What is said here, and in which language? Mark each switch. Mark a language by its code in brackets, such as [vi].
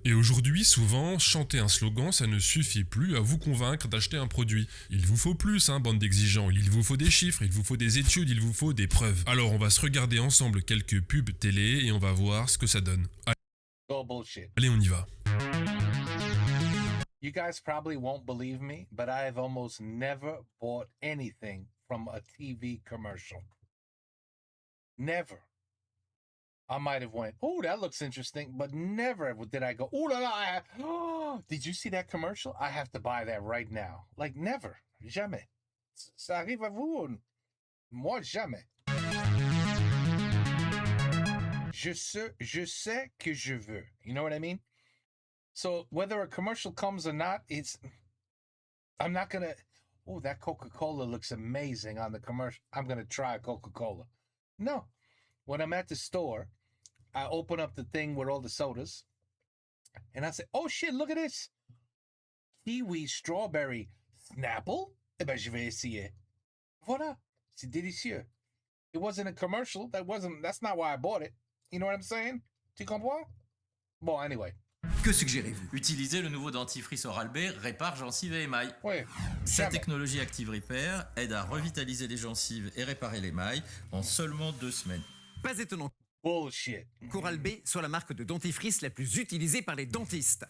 [fr] Et aujourd'hui, souvent, chanter un slogan, ça ne suffit plus à vous convaincre d'acheter un produit. Il vous faut plus, hein, bande d'exigeants. Il vous faut des chiffres, il vous faut des études, il vous faut des preuves. Alors, on va se regarder ensemble quelques pubs télé et on va voir ce que ça donne. [en] Go bullshit. [fr] Allez, on y va. [en] You guys probably won't believe me, but I have almost never bought anything from a TV commercial. Never. I might have went, oh, that looks interesting, but never did I go, oh, la, la, oh, did you see that commercial? I have to buy that right now. Like, never. [fr] Jamais. Ça arrive à vous? Moi, jamais. Je sais que je veux. [en] You know what I mean? So whether a commercial comes or not, I'm not going to, oh, that Coca-Cola looks amazing on the commercial. I'm going to try Coca-Cola. No. When I'm at the store, I open up the thing with all the sodas, and I say, oh shit, look at this. Kiwi strawberry Snapple? [fr] Eh ben, je vais essayer. Voilà. C'est délicieux. [en] It wasn't a commercial. That's not why I bought it. You know what I'm saying? [fr] Tu comprends? Bon, [en] anyway. [fr] Que suggérez-vous? Utilisez le nouveau dentifrice Oral-B Répare gencives et émail. Ouais. Sa Jamais. technologie Active Repair aide à revitaliser les gencives et réparer l'émail en seulement 2 semaines. Pas étonnant [en] Bullshit. [fr] qu'Oral-B soit la marque de dentifrice la plus utilisée par les dentistes.